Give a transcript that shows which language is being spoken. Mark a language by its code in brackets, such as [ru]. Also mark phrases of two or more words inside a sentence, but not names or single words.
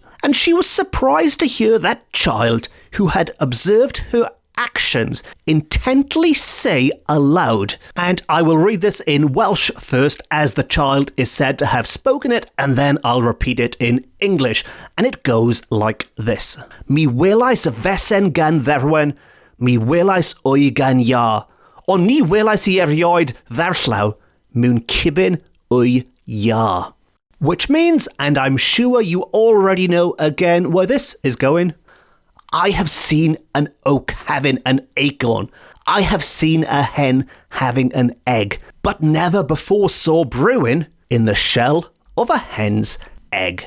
[en] And she was surprised to hear that child, who had observed her actions, intently say aloud, and I will read this in Welsh first, as the child is said to have spoken it, and then I'll repeat it in English, and it goes like this. [cy] Mi welais y fesen gan dderwen, mi welais o'i gan iar, ond ni welais I erioed ddarllaw mewn cibin o'i iar. [en] Which means, and I'm sure you already know again where this is going, I have seen an oak having an acorn. I have seen a hen having an egg, but never before saw brewing in the shell of a hen's egg.